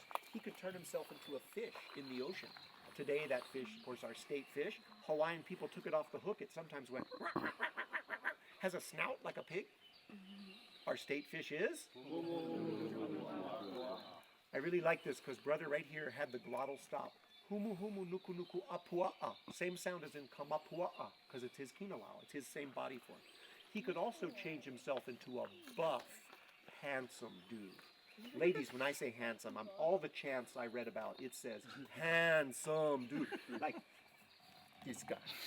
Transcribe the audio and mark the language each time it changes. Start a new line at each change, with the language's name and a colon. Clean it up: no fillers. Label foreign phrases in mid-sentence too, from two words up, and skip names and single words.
English: He could turn himself into a fish in the ocean. Today, that fish, of course, our state fish, Hawaiian people took it off the hook. It sometimes went, has a snout like a pig. Our state fish is? I really like this because brother right here had the glottal stop. Humu humu nuku nuku apua'a. Same sound as in kamapua'a because it's his kinalao. It's his same body form. He could also change himself into a buff, handsome dude. Ladies, when I say handsome, all the chants I read about, it says handsome dude. Like this guy.